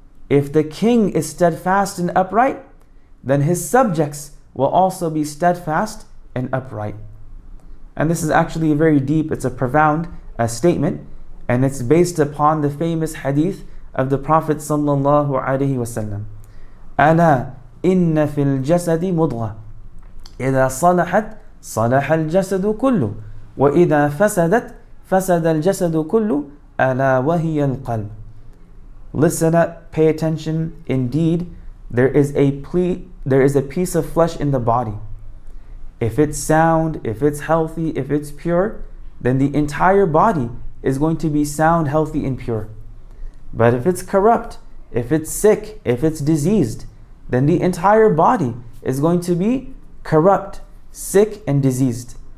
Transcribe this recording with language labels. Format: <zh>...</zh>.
<en>If the king is steadfast and upright, then his subjects will also be steadfast and upright. And this is actually very deep, it's a profound statement, and it's based upon the famous hadith of the Prophet sallallahu alaihi wasallam.</en> <ar>ألا إن في الجسد مضغة إذا صلحت صلح الجسد كله وإذا فسدت فسد الجسد كله ألا وهي القلب.</ar> <en>Listen up, pay attention. Indeed, there is a piece of flesh in the body. If it's sound, if it's healthy, if it's pure, then the entire body is going to be sound, healthy, and pure. But if it's corrupt, if it's sick, if it's diseased, then the entire body is going to be corrupt, sick, and diseased.</en>